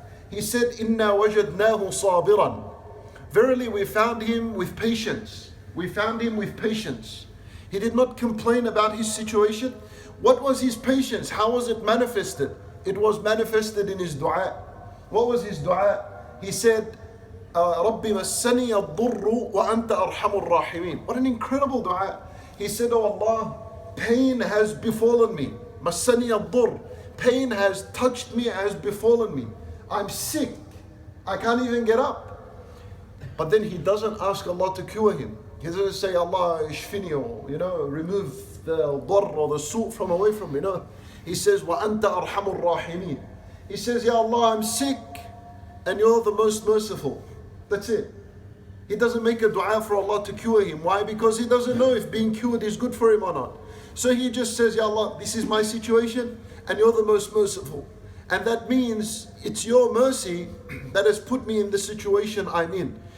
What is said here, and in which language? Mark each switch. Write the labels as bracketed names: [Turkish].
[English] He said, [Arabic] "Inna wajadnahu sabiran." [English] Verily we found him with patience. We found him with patience. He did not complain about his situation. What was his patience? How was it manifested? It was manifested in his dua. What was his dua? He said, [Arabic] رَبِّ مَسَّنِيَ الضُّرُّ وَأَنْتَ أَرْحَمُ الرَّاحِمِينَ. [English] What an incredible dua. He said, "Oh Allah, pain has befallen me. [Arabic] مَسَّنِيَ الضُّرُّ. [English] Pain has touched me, has befallen me. I'm sick. I can't even get up." But then he doesn't ask Allah to cure him. He doesn't say, "Allah ishfini," or, you know, remove the darr or the su' from away from me. No. He says, [Arabic] وَأَنْتَ أَرْحَمُ الرَّاحِمِينَ. [English] He says, "Ya Allah, I'm sick and you're the most merciful." That's it. He doesn't make a dua for Allah to cure him. Why? Because he doesn't know if being cured is good for him or not. So he just says, "Ya Allah, this is my situation and you're the most merciful. And that means it's your mercy that has put me in the situation I'm in.